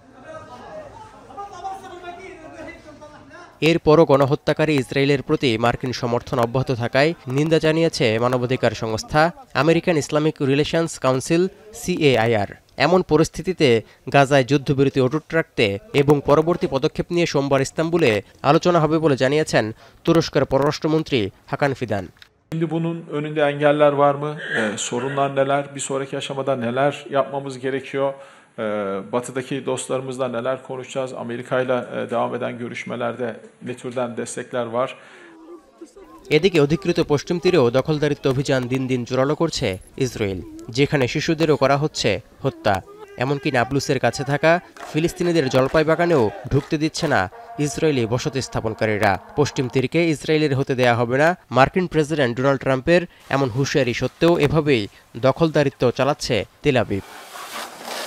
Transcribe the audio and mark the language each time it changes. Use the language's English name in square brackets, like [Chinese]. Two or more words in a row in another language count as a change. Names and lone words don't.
[Bangla] এরপরও গণহত্যাকারী ইসরায়েলের প্রতি মার্কিন সমর্থন অব্যাহত থাকায় নিন্দা জানিয়েছে মানবাধিকার সংস্থা আমেরিকান ইসলামিক রিলেশনস কাউন্সিল CAIR। এমন পরিস্থিতিতে গাজায় যুদ্ধবিরতি অটুট রাখতে এবং পরবর্তী পদক্ষেপ নিয়ে সোমবার ইস্তাম্বুলে আলোচনা হবে বলে জানিয়েছেন তুরস্কের পররাষ্ট্রমন্ত্রী হাকান ফিদান। [Turkish] Şimdi bunun önünde engeller var mı? Sorunlar neler? Bir sonraki aşamada neler yapmamız gerekiyor? Batı'daki dostlarımızla neler konuşacağız? Amerika ile devam eden görüşmelerde ne türden destekler var? [Bangla] এদিকে অধিকৃত পশ্চিম তীরেও দখলদারিত্ব অভিযান দিন দিন জোরালো করছে ইসরায়েল, যেখানে শিশুদেরও করা হচ্ছে হত্যা। এমনকি নাবলুসের কাছে থাকা ফিলিস্তিনিদের জলপাই বাগানেও ঢুকতে দিচ্ছে না ইসরায়েলি বসতি স্থাপনকারীরা। পশ্চিম তীরকে ইসরায়েলের হতে দেয়া হবে না, মার্কিন প্রেসিডেন্ট ডোনাল্ড ট্রাম্পের এমন হুঁশিয়ারি সত্ত্বেও এভাবেই দখলদারিত্ব চালাচ্ছে তেল আবিব।